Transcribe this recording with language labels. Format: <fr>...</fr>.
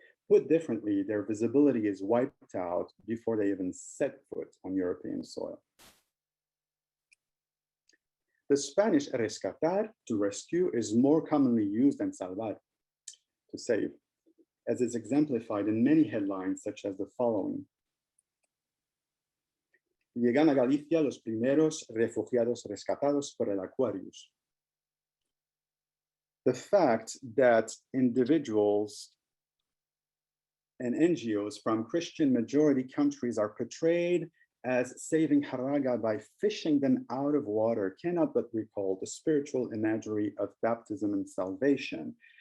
<en>Put differently, their visibility is wiped out before they even set foot on European soil. The Spanish rescatar, to rescue, is more commonly used than salvar, to save, as is exemplified in many headlines such as the following.</en> <es>Llegan a Galicia los primeros refugiados rescatados por el Aquarius.</es> <en>The fact that individuals and NGOs from Christian majority countries are portrayed as saving Haraga by fishing them out of water cannot but recall the spiritual imagery of baptism and salvation.</en>